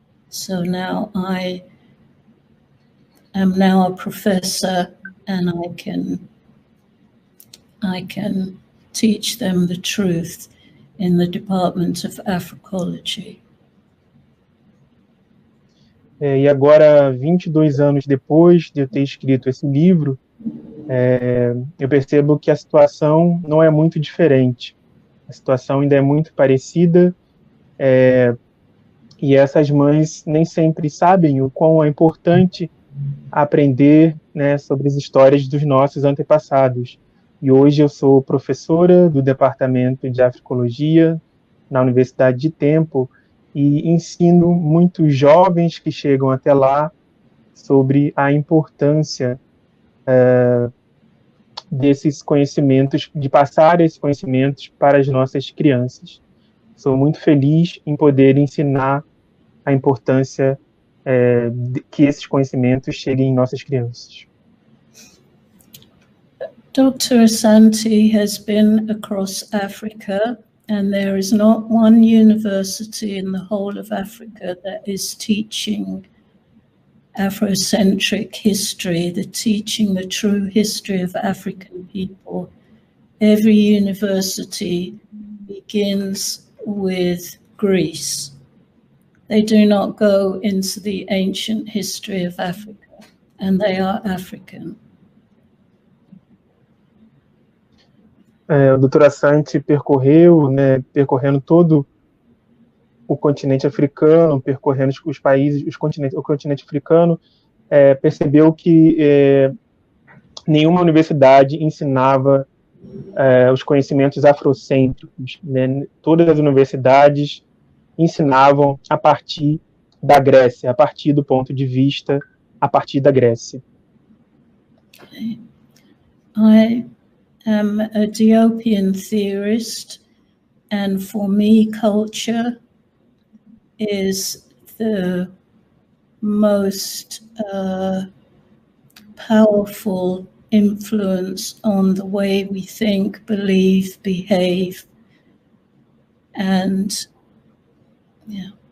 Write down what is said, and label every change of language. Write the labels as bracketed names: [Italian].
[English] So now I am now a professor, and I can teach them the truth in the Department of Africology. [Portuguese] E agora, 22 anos depois de eu ter escrito esse livro, eu percebo que a situação não é muito diferente. A situação ainda é muito parecida, e essas mães nem sempre sabem o quão é importante aprender, né, sobre as histórias dos nossos antepassados. E hoje eu sou professora do Departamento de Africologia na Universidade de Temple e ensino muitos jovens que chegam até lá sobre a importância desses conhecimentos, de passar esses conhecimentos para as nossas crianças. Sou muito feliz em poder ensinar a importância que esses conhecimentos cheguem em nossas crianças. [English] Dr. Asante has been across Africa, and there is not one university in the whole of Africa that is teaching Afrocentric history, teaching the true history of African people. Every university begins with Greece. They do not go into the ancient history of Africa, and they are African. [Portuguese] O Dr. Asante percorrendo todo o continente africano, percorrendo os países, o continente africano, percebeu que nenhuma universidade ensinava os conhecimentos afrocêntricos, né? Todas as universidades ensinavam a partir da Grécia, a partir do ponto de vista, a partir da Grécia. [English] I am a Diopian theorist, and for me, culture is the most powerful influence on the way we think, believe, behave, and yeah.